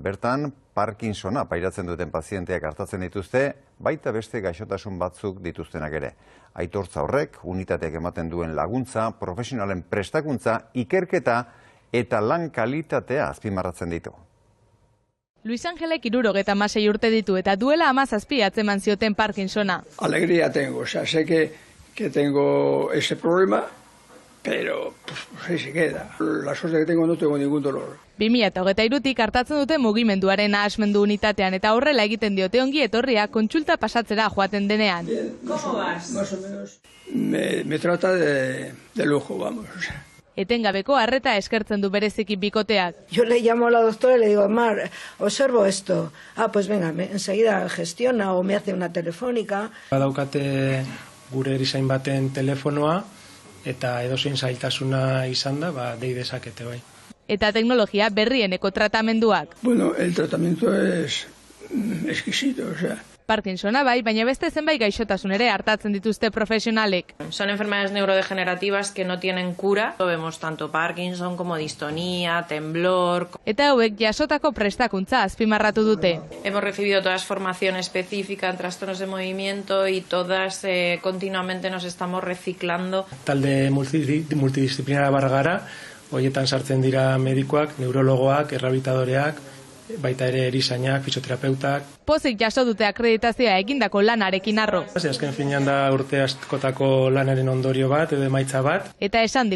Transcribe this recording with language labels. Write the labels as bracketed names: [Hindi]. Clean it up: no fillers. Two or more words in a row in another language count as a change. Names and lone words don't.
[Basque] Bertan, Parkinsona pairatzen duten pazienteak hartatzen dituzte, baita beste gaixotasun batzuk dituztenak ere. Aitortza horrek, unitateak ematen duen laguntza, profesionalen prestakuntza, ikerketa eta lan kalitatea azpimarratzen ditu. Luis Angelek 76 urte ditu eta duela 17 atzeman zioten Parkinsona. [Spanish] Alegría tengo, o sea, sé que tengo ese problema, pero pues ahí se queda. La suerte que tengo, no tengo ningún dolor. [Basque] 2023tik hartatzen dute mugimenduaren nahasmendu unitatean eta horrela egiten diote ongi etorria kontsulta pasatzera joaten denean. [Spanish] ¿Cómo vas? Más o menos. Me trata de lujo, vamos. [Basque] Etengabeko arreta eskertzen du bereziki bikoteak. [Spanish] Yo le llamo a la doctora y le digo, Mar, observo esto. Ah, pues venga, enseguida gestiona o me hace una telefónica. [Basque] Badaukate gure erizain baten telefonoa eta edozein zailtasuna izan da, dei dezakete bai. Eta teknologia berrieneko tratamenduak. [Spanish] Bueno, el tratamiento es exquisito, o sea. [Basque] Parkinsona bai, baina beste zenbait gaixotasun ere hartatzen dituzte profesionalek. [Spanish] Son enfermedades neurodegenerativas que no tienen cura. Lo vemos tanto Parkinson como distonía, temblor. [Basque] Eta hauek jasotako prestakuntza azpimarratu dute. [Spanish] Hemos recibido todas formación específica en trastornos de movimiento y todas continuamente nos estamos reciclando. [Basque] Talde multidisciplinara gara, horietan sartzen dira medikoak, neurologoak, errehabilitadoreak, baita ere erizainak, fisioterapeutak. Pozik jaso dute akreditazioa egindako lanarekin harro. Azken finean da urte askotako lanaren ondorio bat edo emaitza bat.